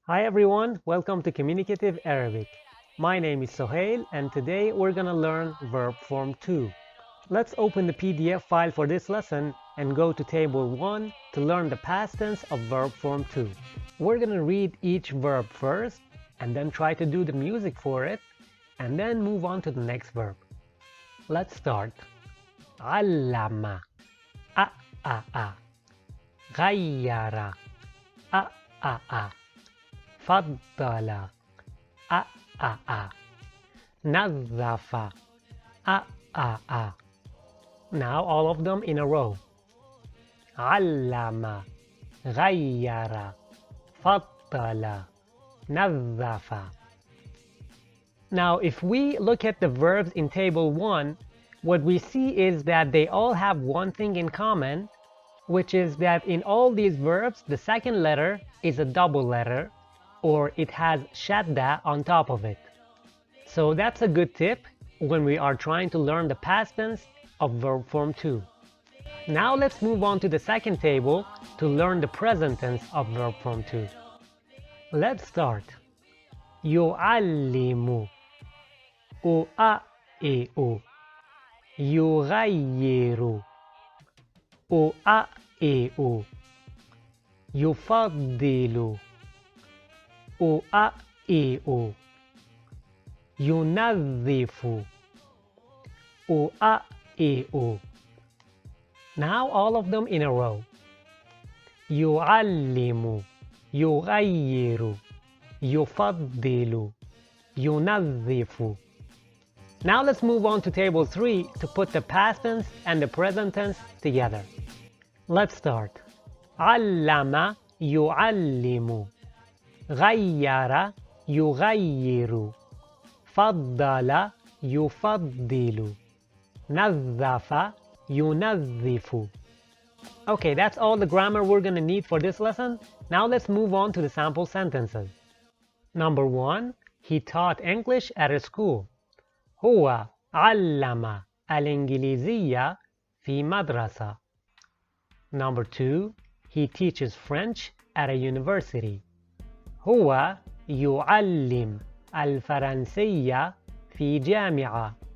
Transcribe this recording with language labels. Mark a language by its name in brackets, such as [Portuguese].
[English] Hi everyone, welcome to Communicative Arabic. My name is Sohail and today we're gonna learn verb form 2. Let's open the PDF file for this lesson and go to table 1 to learn the past tense of verb form 2. We're gonna read each verb first and then try to do the music for it and then move on to the next verb. Let's start. [Arabic] علم أ غير أ فضل أ نظف أ [English] Now all of them in a row. [Arabic] علم غير فضل نظف. [English] Now if we look at the verbs in table 1, what we see is that they all have one thing in common, which is that in all these verbs the second letter is a double letter, or it has shadda on top of it. So that's a good tip when we are trying to learn the past tense of verb form 2. Now let's move on to the second table to learn the present tense of verb form 2. Let's start. [Arabic] يعلم أؤئئ يغير أؤئئ يفضل أؤئئ ينظف أؤئئ. [English] Now all of them in a row. [Arabic] يعلم يغير يفضل ينظف. [English] Now let's move on to table 3 to put the past tense and the present tense together. Let's start. علم يعلم غير يغير فضل يفضل نظف ينظف. Okay, that's all the grammar we're going to need for this lesson. Now let's move on to the sample sentences. Number 1. He taught English at a school. [Arabic] هو علم الإنجليزية في مدرسة. [English] Number 2. He teaches French at a university. [Arabic] هو يعلم الفرنسية في جامعة.